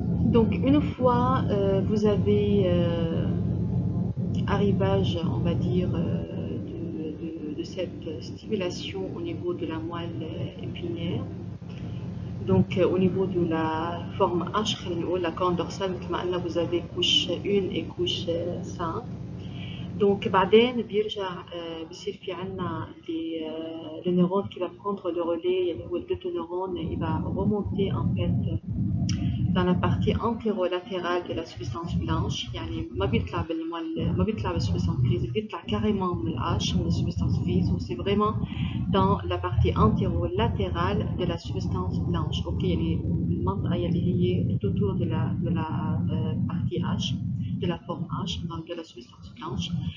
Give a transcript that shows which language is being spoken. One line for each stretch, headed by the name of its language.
French: Donc une fois vous avez arrivage, on va dire, de cette stimulation au niveau de la moelle épinière, donc au niveau de la forme H, la corne dorsale, vous avez couche 1 et couche 5. Donc
Arabic: بعدين بيرجع بصير في عنا
French: le neurone qui va prendre le relais,
Arabic: اللي هو
French: le il va remonter en fait dans la partie antérolatérale de la substance blanche.
Arabic: يعني ما بيطلع بالسبستانس grise, بيطلع carrément من الH, من
French: la substance grise. Donc c'est vraiment dans la partie antérolatérale de la substance blanche. OK,
Arabic: يعني المنطقة اللي هي
French: tout autour de la partie H, de la forme H, de la substance blanche.